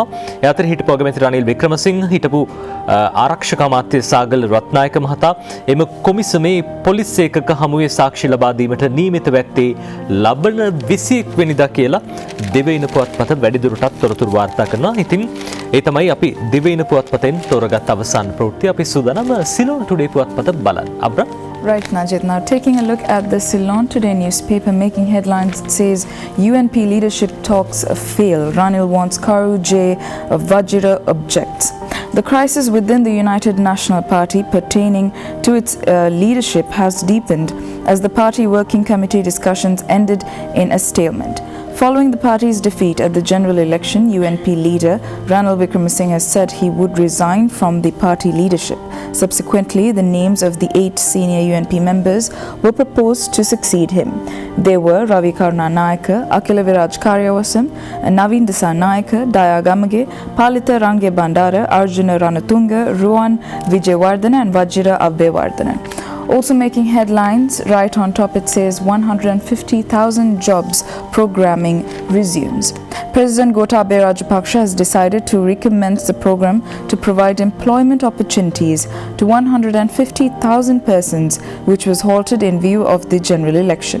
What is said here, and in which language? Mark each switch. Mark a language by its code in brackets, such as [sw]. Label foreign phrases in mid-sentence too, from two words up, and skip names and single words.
[si] ඒ අතර හිටපු අගමැති රනිල් වික්‍රමසිංහ, හිටපු ආරක්ෂක අමාත්‍ය සාගල රත්නායක මහතා එම කොමිසමේ පොලිස් ඒකක හමුවේ සාක්ෂි ලබා දීමට නියමිත වැත්තේ ලබන 21 වෙනිදා කියලා දිවයින පුවත්පත වැඩිදුරටත් තොරතුරු වාර්තා කරනවා. ඉතින් ඒ තමයි අපි දිවයින පුවත්පතෙන් තෝරගත් අවසාන ප්‍රවෘත්ති. අපි සූදානම් සිලෝන් ටුඩේ පුවත්පත බලන්න. අබ්‍රා. [en] Right, Najid. Now, taking a look at the Ceylon Today newspaper, making headlines, it says UNP leadership talks fail. Ranil wants Karu J. Vajira objects. The crisis within the United National Party pertaining to its leadership has deepened as the party working committee discussions ended in a stalemate. Following the party's defeat at the general election, UNP leader Ranil Wickremesinghe said he would resign from the party leadership. Subsequently, the names of the 8 senior UNP members were proposed to succeed him. They were Ravi Karuna Nayaka, Akila Viraj Karyavasam, Naveen Dasa Nayaka, Daya Gamage, Palita Range Bandara, Arjuna Ranatunga, Rohan Vijayawardena and Vajira Abhewardena. Also making headlines, right on top it says 150,000 jobs programming resumes. President Gotabaya Rajapaksa has decided to recommence the program to provide employment opportunities to 150,000 persons, which was halted in view of the general election.